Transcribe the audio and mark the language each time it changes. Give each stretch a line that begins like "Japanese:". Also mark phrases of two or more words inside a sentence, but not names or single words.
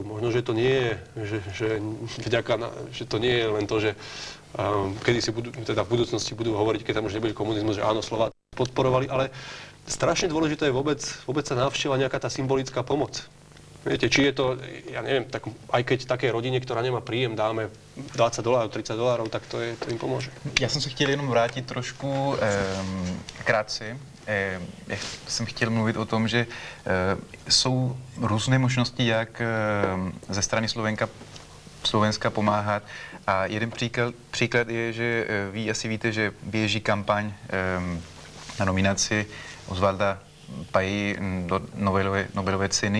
Slovak: Možno, že to nie je, že to nie je len to, že kedy si teda v budúcnosti budú hovoriť, keď tam už nebude komunizmus, že áno, Slováci podporovali, ale strašne dôležité je vôbec sa navšteva nejaká tá symbolická pomoc. Viete, či je to, ja neviem, tak aj keď také rodine, ktorá nemá príjem, dáme $20, $30, tak to im pomůže.
Czech: Já jsem se chtěl jenom vrátit trošku krátce. Já jsem chtěl mluvit o tom, že jsou různé možnosti, jak ze strany Slovenska pomáhat. A jeden příklad je, že vy asi víte, že běží kampaň na nominaci Osvalda Paji do Nobelové ceny.